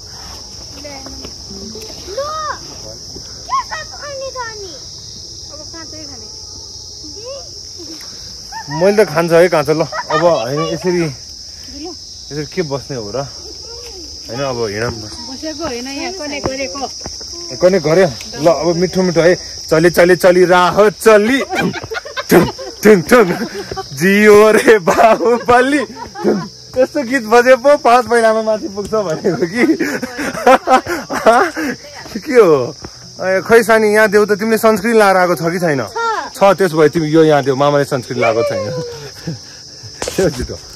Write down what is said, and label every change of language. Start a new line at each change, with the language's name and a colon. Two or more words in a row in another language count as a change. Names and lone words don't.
Nepali: मैले त खान्छ है काँचो ल अब होइन यसरी के बस्ने हो र होइन अब हिँडौँ कने गऱ्यो ल अब मिठो मिठो है
Hindi: चली चली चली राह चली जियो रे बाहुबली
Nepali: यस्तो गीत बजे पो 5 महिनामा माथि पुग्छ भनेको कि के हो खै सानी यहाँ देऊ त तिमीले सनस्क्रिन लाएर आएको छ कि छैन छ त्यसो भए तिमी यो यहाँ देऊ मामाले सनस्क्रिन लगाएको छैन छिटो